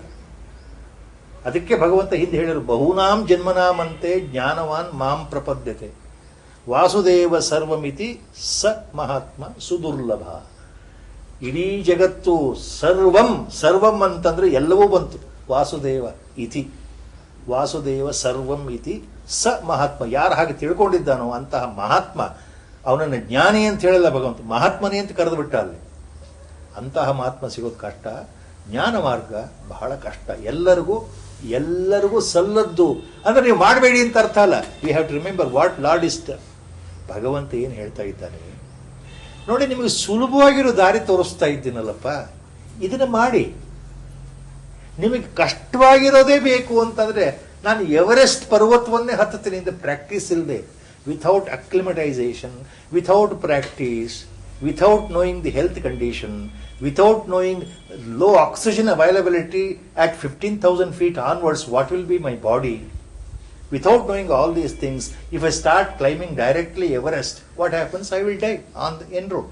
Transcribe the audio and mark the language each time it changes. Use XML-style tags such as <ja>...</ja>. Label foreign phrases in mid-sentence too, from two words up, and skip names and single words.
<kn>ಅದಕ್ಕೆ ಭಗವಂತ ಹಿಂದೆ ಹೇಳಿರು,</kn> <sa>ಬಹುನಾಂ ಜನ್ಮನಾಮಂತೆ ಜ್ಞಾನವಾನ್ ಮಾಂ ಪ್ರಪದ್ಯತೆ ವಾಸುದೇವ ಸರ್ವಮಿತಿ ಸ ಮಹಾತ್ಮ ಸುದುರ್ಲಭ.</sa> <kn>ಇಡೀ ಜಗತ್ತು ಸರ್ವಂ ಅಂತಂದ್ರೆ ಎಲ್ಲವೂ ಬಂತು.</kn> <sa>ವಾಸುದೇವ ಸರ್ವಂ ಇತಿ ಸ ಮಹಾತ್ಮ.</sa> <kn>ಯಾರು ಹಾಗೆ ತಿಳ್ಕೊಂಡಿದ್ದಾನೋ ಅಂತಹ ಮಹಾತ್ಮ, ಅವನನ್ನು ಜ್ಞಾನಿ ಅಂತ ಹೇಳಲ್ಲ ಭಗವಂತ, ಮಹಾತ್ಮನೇ ಅಂತ ಕರೆದು ಬಿಟ್ಟ ಅಲ್ಲಿ. ಅಂತಹ ಮಹಾತ್ಮ ಸಿಗೋದು ಕಷ್ಟ. ಜ್ಞಾನ ಮಾರ್ಗ ಬಹಳ ಕಷ್ಟ. ಎಲ್ಲರಿಗೂ ಸಲ್ಲದ್ದು ಅಂದ್ರೆ ನೀವು ಮಾಡಬೇಡಿ ಅಂತ ಅರ್ಥ ಅಲ್ಲ.</kn> <en>We have to remember what Lord is.</en> <kn>ಭಗವಂತ ಏನು ಹೇಳ್ತಾ ಇದ್ದಾನೆ ನೋಡಿ, ನಿಮಗೆ ಸುಲಭವಾಗಿರೋ ದಾರಿ ತೋರಿಸ್ತಾ ಇದ್ದೀನಲ್ಲಪ್ಪ, ಇದನ್ನ ಮಾಡಿ. ನಿಮಗೆ ಕಷ್ಟವಾಗಿರೋದೇ ಬೇಕು ಅಂತಂದ್ರೆ ನಾನು ಎವರೆಸ್ಟ್ ಪರ್ವತವನ್ನೇ ಹತ್ತುತ್ತೀನಿ ಅಂತ ಪ್ರಾಕ್ಟೀಸ್ ಇಲ್ಲದೆ,</kn> <en>without acclimatization, without practice, without knowing the health condition, without knowing low oxygen availability at 15,000 feet onwards, what will be my body? Without knowing all these things, if I start climbing directly Everest, what happens? I will die on the en route.</en>